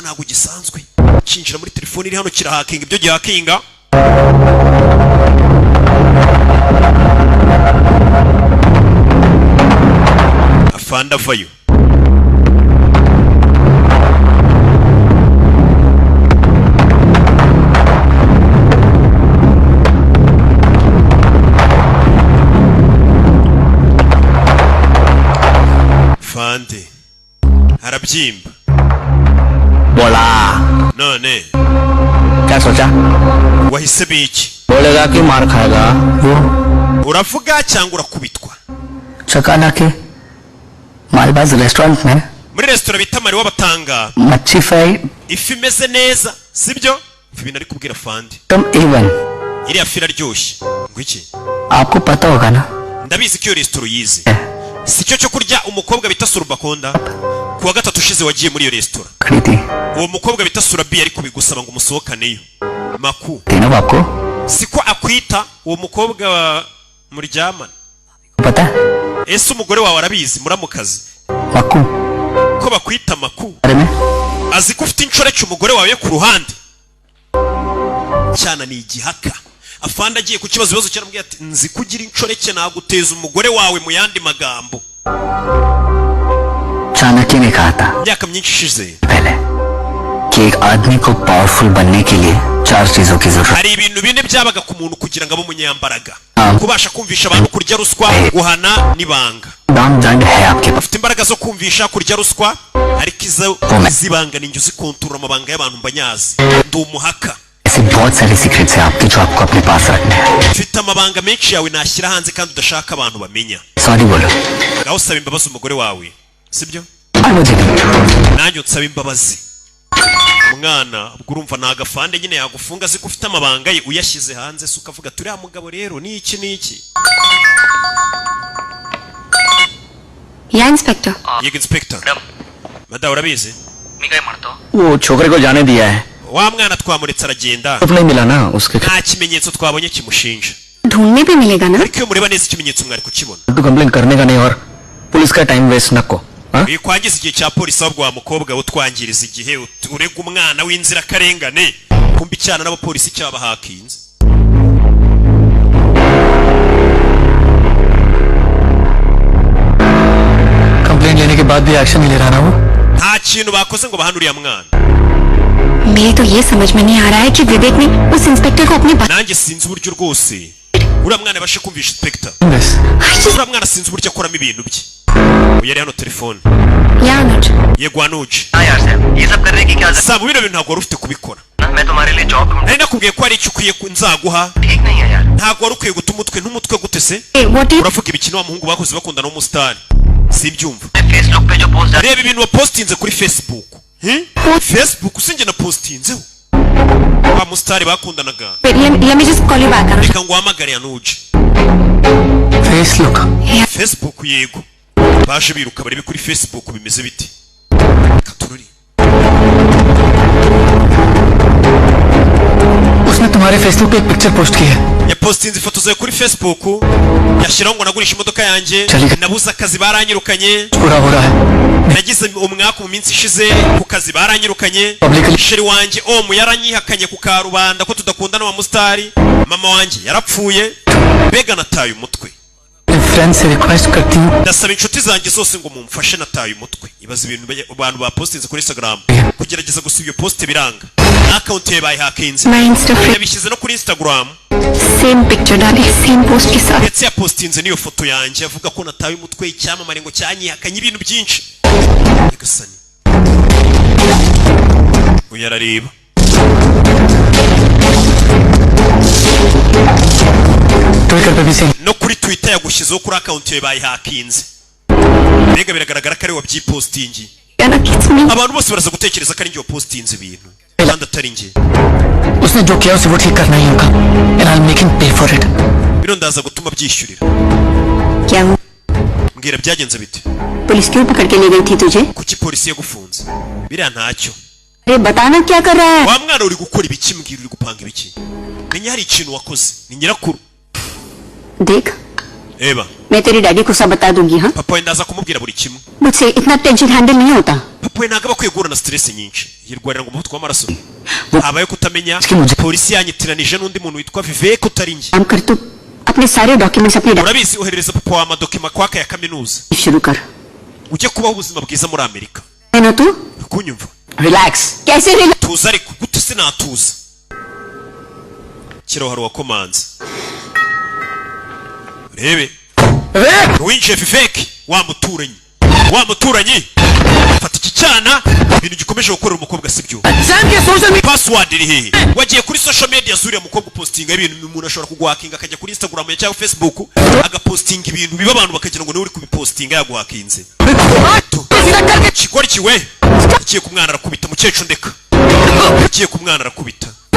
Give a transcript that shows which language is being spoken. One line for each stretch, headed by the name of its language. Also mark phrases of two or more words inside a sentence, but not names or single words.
Kinyarwanda: ntabwo gisanzwe kinjira muri telefone iri hano kirahakinga ibyo gihakinga afanda avayo fande arabyimba
Hindi: बोला
Kinyarwanda: none
Hindi: क्या सोचा
Kinyarwanda: wahise biki
Hindi: बोलेगा कि मार खाएगा वो
Kinyarwanda: uravuga cyangwa urakubitwa
Hindi: चकाना के मालबाज रेस्टोरेंट में
Kinyarwanda: muri restaurant bita mari wabatanga
Hindi: मच्छी फ्राई
Kinyarwanda: ifi imeze neza sibyo ibi nari kubwira fande
Hindi: तुम A1
Kinyarwanda: iriya fi iraryoshye ngo iki
Hindi: आपको पता होगा ना
Kinyarwanda: ndabizi ko iyo restaurant yize si cyo cyo kurya umukobwa bita Surubakonda kuwa gatatu ushize wagiye muri iyo restaurant
Hindi: खड़ी थी
Kinyarwanda: uwo mukobwa bita Surabi ariko bigusaba ngo umusohokaneyo maku
Hindi: तीनों आपको
Kinyarwanda: siko akwita uwo mukobwa muryamana
Hindi: पता है
Kinyarwanda: ese umugore wawe arabizi muramukazi
Hindi: मक्कू
Kinyarwanda: ko bakwita maku
Hindi: अरे मैं
Kinyarwanda: azi ko ufite inshoreke umugore wawe ku ruhande cyana ni igihaka afanda agiye ku kibazo cyaramubwiye ati nzi kugira inshoreke naguteza umugore wawe mu yandi magambo
Hindi: चाणक्य ने कहा था
Kinyarwanda: imyaka myinshi ishize
Hindi: पहले कि एक आदमी को पावरफुल बनने के लिए 4 चीजों की जरूरत
Kinyarwanda: hari ibintu bine byabaga ku muntu kugira ngo abe umunyambaraga Ah. kubasha kumvisha abantu kurya ruswa guhana n'ibanga
Hindi: दाम दंड है आपके पास
Kinyarwanda: ufite imbaraga zo kumvisha kurya ruswa ariko izibanga ninjye uzikontorora amabanga y'abantu mbanyazi ndi umuhaka
Hindi: ऐसे बहुत सारे सीक्रेट्स हैं आपके जो आपको अपने पास रखने हैं
Kinyarwanda: ufite amabanga menshi yawe nashyira hanze kandi udashaka abantu bamenya
Hindi: सॉरी बोलो
Kinyarwanda: ngaho usaba imbabazi umugore wawe sibyo
Hindi: और मुझे भी
Kinyarwanda: nanjye unsaba imbabazi umwana ubwo urumva nta gafande nyine yagufunga azi ko ufite amabanga ye uyashyize hanze se ukavuga turiya mugabo rero ni iki
Hindi: या इंस्पेक्टर
Kinyarwanda: yego inspector madamu urabizi
Marathi: मी काय म्हणतो
Hindi: वो छोकरे को जाने दिया है
Kinyarwanda: wa mwana twamuretse aragenda
Hindi: तो नहीं मिला ना उसके
Kinyarwanda: nta kimenyetso twabonye kimushinja
Hindi: ढूंढने पे मिलेगा ना
Kinyarwanda: ariko iyo mureba neza ikimenyetso mwari kukibona
Hindi: तो कंप्लेन करने का नहीं और पुलिस का
English: time waste
Hindi: न को हाँ?
Kinyarwanda: kwangiza igihe cya polisi ahubwo wa mukobwa utwangiriza igihe urega umwana w'inzirakarengane kumva icyana n'abapolisi cyaba hakinze
Hindi: कंप्लेन लेने के बाद भी एक्शन नहीं ले रहा ना वो
Kinyarwanda: nta kintu bakoze ngo bahane uriya mwana
Hindi: मेरे तो ये समझ में नहीं आ रहा है कि विवेक ने उस इंस्पेक्टर को अपनी बात
Kinyarwanda: nanjye sinzi uburyo rwose uriya mwana yabashe kumvisha inspector uriya mwana sinzi uburyo akoramo ibintu bye uyu yari hano telefone
Hindi: या अनुज
Kinyarwanda: yego anuje
Hindi: हाँ यार सैम ये सब करने की क्या
Kinyarwanda: saba bino bintu ntabwo wari ufite kubikora
Hindi: जरूरत मैं तुम्हारे लिए जॉब ढूंढ
Kinyarwanda: nari nakubwiye ko hari icyo ukwiye nzaguha
Hindi: ठीक नहीं है यार
Kinyarwanda: ntabwo wari ukwiye guta umutwe n'umutwe gute se
English: what is
Kinyarwanda: uravuga ibikino wa muhungu bakoze bakundana n'umusitari simbyumva
Hindi: फेसबुक पे जो पोस्ट
Kinyarwanda: reba ibintu wapostinze kuri facebook facebook usinjye na postinzeho wa musitari bakundanaga
English: let me just call you back अनुज
Kinyarwanda: reka ngo uhamagare anuje फेस लुक facebook yego baje biruka barebe kuri facebook bimeze biti katururi
Hindi: उसने तुम्हारे फेसबुक पे एक
English: picture post
Hindi: की है
Kinyarwanda: yapostinze ifoto zawe kuri Facebook yashiraho ngo nagurisha imodoka yanjye nabuze akazi baranyirukanye
Hindi: पूरा हो रहा है
Kinyarwanda: nagize umwaka mu minsi ishize ku kazi baranyirukanye sheri wanjye yaranyihakanye ku karubanda ko tudakundana wa mustari mama wanjye yarapfuye bega nataye umutwe
Hindi: फ्रेंड से रिक्वेस्ट करती हूँ
Kinyarwanda: ndasaba inshuti zanjye zose ngo mumfashe nataye umutwe ibaza ibintu abantu bapostinze kuri Instagram kugerageza gusiba iyo post biranga account ye bayihakinze yabishyize no kuri Instagram
English: same picture
Hindi: डाली
English: same post
Hindi: के साथ
Kinyarwanda: ndetse yapostinze niyo foto yanjye avuga ko nataye umutwe icyamamare ngo cyanyihakanye ibintu byinshi Agasani uyarareba no kuri Twitter yagushyizeho kuri account ye bayihakinze mbega biragaragara ko ari wabyipostingi abantu bose baraza gutekereza ko ari njye wapostinze ibintu kandi atari njye
Hindi: उसने जो किया उसे वो ठीक करना ही होगा
English: and I'll make him pay for it
Kinyarwanda: bino ndaza gutuma byishyurira
Hindi: क्या हुआ
Kinyarwanda: mbwira byagenze bite
Hindi: पुलिस क्यों पकड़ के ले गई थी तुझे
Kinyarwanda: kuki polisi yagufunze biriya ntacyo
Hindi: अरे बताना क्या कर रहा है
Kinyarwanda: wa mwana uri gukora ibiki mbwira uri gupanga ibiki menya hari ikintu wakoze ni nyirakuru
Hindi: देख
Kinyarwanda: eba
Hindi: मैं तेरे डैडी को सब बता दूंगी हाँ
Kinyarwanda: papa we ndaza kumubwira buri kimwe
Hindi: मुझसे इतना
English: tension handle
Hindi: नहीं होता
Kinyarwanda: papa we ntabwo aba akwiye guhura na stress nyinshi yirwarira ngo umuvuduko w'amaraso habaye kutamenya polisi yanyitiranije n'undi muntu witwa Vivek utari njye
Hindi: काम कर तू अपने सारे डॉक्यूमेंट्स अपने
Kinyarwanda: urabizi oherereza papa wa amadokima kwaka ya kaminuza
Hindi: शुरू कर
Kinyarwanda: ujye kubaho ubuzima bwiza muri Amerika
Hindi: है ना तू
Kinyarwanda: kunyumva
Hindi: रिलैक्स कैसे रिलैक्स
Kinyarwanda: tuza ariko gute se natuza kiraho hari wakomanze rebe winjiye Vivek wa muturanyi fata iki cyana ibintu gikomeje gukorera umukobwa sibyo password iri hehe wagiye kuri
English: social media
Kinyarwanda: zuriya mukobwa postinga ibintu umuntu ashobora kuguhakinga akajya kuri Instagram cyangwa Facebook agapostinga ibintu biba abantu bakagira ngo niwe uri kubipostinga yaguhakinze kigori kiwe ugiye kumwana arakubita mukecuru ndeka ugiye kumwana arakubita